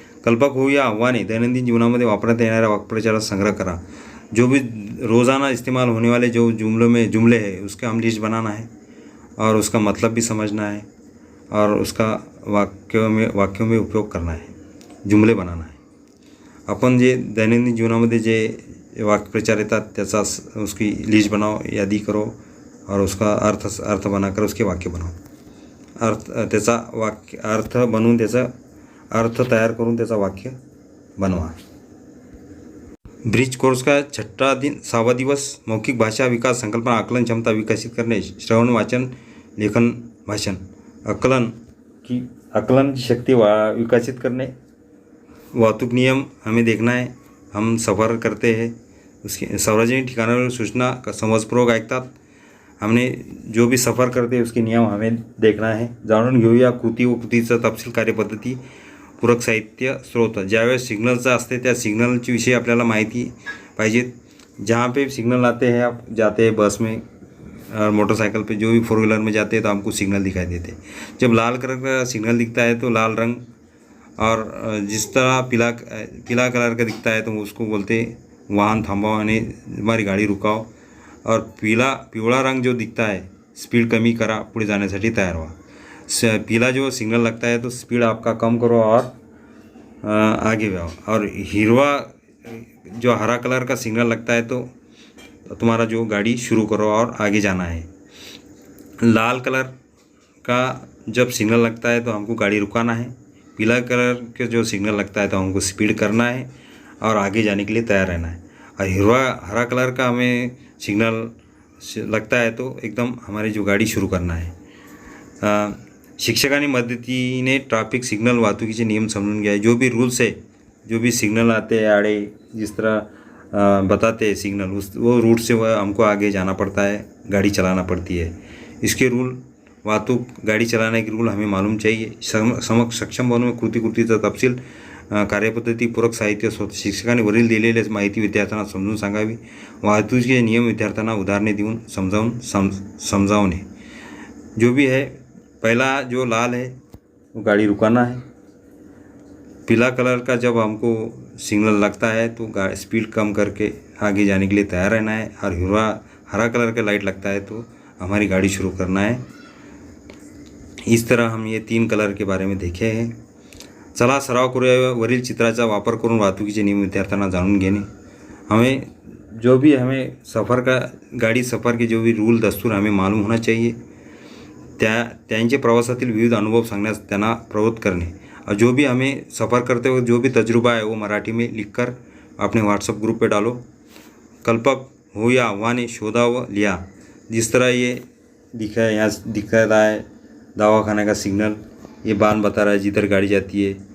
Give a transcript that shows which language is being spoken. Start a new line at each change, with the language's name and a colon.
Marathi: कल्पक हो या आव्हाने दैनंदिन जीवनामध्ये वापरण्यात येणाऱ्या वाक्प्रचाराचा संग्रह करा.
Hindi: जो भी रोज़ाना इस्तेमाल होने वाले जो जुमले हैं उसका हम लिस्ट बनाना है और उसका मतलब भी समझना है और उसका वाक्यों में उपयोग करना है, जुमले बनाना है.
Marathi: आपण जे दैनंदिन जीवनामध्ये जे वाक्यप्रचार येतात त्याचा
Hindi: उसकी लिस्ट बनाओ, यादी करो और उसका अर्थ बनाकर उसके वाक्य बनाओ.
Marathi: त्याचा वाक्य अर्थ बनवून त्याचा अर्थ तयार करून त्याचा वाक्य बनवा. ब्रिज कोर्स का 6वां दिवस. मौखिक भाषा विकास, संकल्पना, आकलन क्षमता विकसित करणे, श्रवण, वाचन, लेखन, भाषण.
Hindi: आकलन की शक्ति विकसित करने. वाहतूक नियम हमें देखना है. हम सफ़र करते हैं, उसके
Marathi: सार्वजनिक ठिकाणावर सूचना समजपूर्वक ऐकतात.
Hindi: हमने जो भी सफ़र करते हैं उसके नियम हमें देखना है.
Marathi: जाणून घेऊया कृती व कृतीचा तपशील, कार्यपद्धती पूरक साहित्य स्रोत। ज्यावेळेस सिग्नलचा असते त्या सिग्नलची विषयी आपल्याला माहिती पाहिजे।
Hindi: जहाँ पे सिग्नल आते हैं, आप जाते हैं बस में और मोटरसाइकिल पे, जो भी फोर व्हीलर में जाते हैं तो हमको सिग्नल दिखाई देते हैं। जब लाल कलर का सिग्नल दिखता है तो लाल रंग, और जिस तरह पीला कलर का दिखता है तो उसको बोलते हैं वाहन थांबाओ यानी हमारी गाड़ी रुकाओ, और पिवळा रंग जो दिखता है स्पीड
Marathi: कमी करा, पुढे जाण्यासाठी तयार व्हा।
Hindi: पीला जो सिग्नल लगता है तो स्पीड आपका कम करो और आगे बढ़ो, और हिरवा जो हरा कलर का सिग्नल लगता है तो तुम्हारा जो गाड़ी शुरू करो और आगे जाना है। लाल कलर का जब सिग्नल लगता है तो हमको गाड़ी रुकाना है। पीला कलर के जो सिग्नल लगता है तो हमको स्पीड करना है और आगे जाने के लिए तैयार रहना है। और हरा कलर का हमें सिग्नल लगता है तो एकदम हमारी जो गाडी सुरू करना आहे।
Marathi: शिक्षकांनी मदतीने ट्रैफिक सिग्नल वाहतुकीचे नियम समझून घ्या।
Hindi: जो भी रूल्स है, जो भी सिग्नल आते हैं आड़े, जिस तरह बताते हैं सिग्नल, वो रूट से वह हमको आगे जाना पड़ता है, गाड़ी चलाना पड़ती है। इसके रूल, वाहतूक गाड़ी चलाने के रूल हमें मालूम चाहिए।
Marathi: सक्षम बनवून कृतीचा तपशील, कार्यपद्धती, पूरक साहित्य स्रोत। शिक्षकांनी वरील दिलेले माहिती विद्यार्थ्यांना समजून सांगावी। वाहतुकीचे नियम विद्यार्थ्यांना उदाहरणे देऊन समजावणे।
Hindi: जो भी है, पहला जो लाल है वो गाड़ी रुकाना है। पीला कलर का जब हमको सिग्नल लगता है तो स्पीड कम करके आगे जाने के लिए तैयार रहना है। और हरा कलर का लाइट लगता है तो हमारी गाड़ी शुरू करना है। इस तरह हम ये 3 कलर के बारे में देखे हैं।
Marathi: चला सराव करूया। वरील चित्राचा वापर करून वाहतुकीचे नियम विद्यार्थ्यांना जाणून घेणे।
Hindi: हमें जो भी गाड़ी सफ़र के जो भी रूल दस्तूर हमें मालूम होना चाहिए।
Marathi: त्यांचे प्रवासातील विविध अनुभव सांगण्यास त्यांना प्रवृत्त करने।
Hindi: और जो भी हमें सफ़र करते वक्त जो भी तजुर्बा है वो मराठी में लिखकर अपने व्हाट्सएप ग्रुप पे डालो।
Marathi: कल्पक हो या आह्वाने शोधा व लिया।
Hindi: जिस तरह ये दिखा है, यहाँ दिख रहा है दवाखाना का सिग्नल, ये बान बता रहा है जिधर गाड़ी जाती है।